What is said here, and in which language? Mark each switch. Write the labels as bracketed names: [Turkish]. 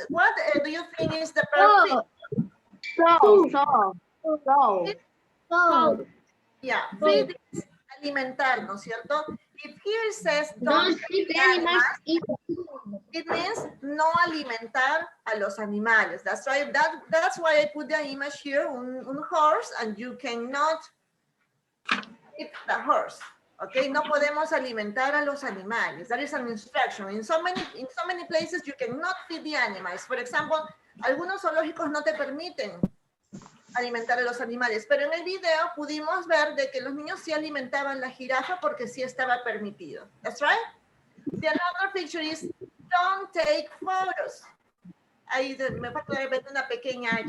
[English] What do you think is the perfect? Yeah, feed is [Spanish] alimentar, ¿no es cierto? [English] If here it says don't feed the animals, it means [Spanish] no alimentar a los animales. [English] That's right. That's why I put the image here, un horse, and you cannot eat the horse. [Spanish] Okay, no podemos alimentar a los animales. [English] That is an instruction. In so many places you cannot feed the animals. [Spanish] For example, algunos zoológicos no te permiten alimentar a los animales, pero en el video pudimos ver de que los niños sí alimentaban la jirafa porque sí estaba permitido. [English] That's right. The another picture is don't take photos. [Spanish] Ahí me falta de repente una pequeña H.